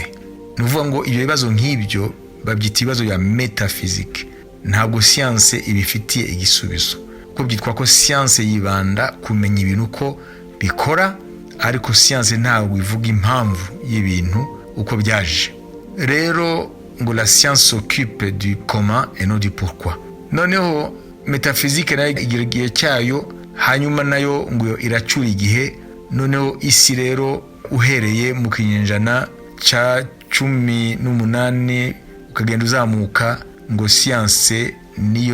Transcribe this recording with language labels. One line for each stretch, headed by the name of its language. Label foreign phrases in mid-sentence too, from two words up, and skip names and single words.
Kinyarwanda: Ni ukuvuga ngo ibyo bibazo nk'ibyo babyita ibibazo bya metaphysique. Ntabwo siyanse ibifitiye igisubizo, kuko byitwa ko siyanse yibanda kumenya ibintu uko bikora, ariko siyanse ntabwo ivuga impamvu y'ibintu uko byaje. Rero ngo
French: la science s'occupe du comment et non du pourquoi.
Kinyarwanda: Noneho metaphysique nayo igira igihe cyayo, hanyuma nayo ngo iracura igihe. Noneho isi rero uhereye mu kinyejana cya 18 ukagenda uzamuka, ngo siyanse niyo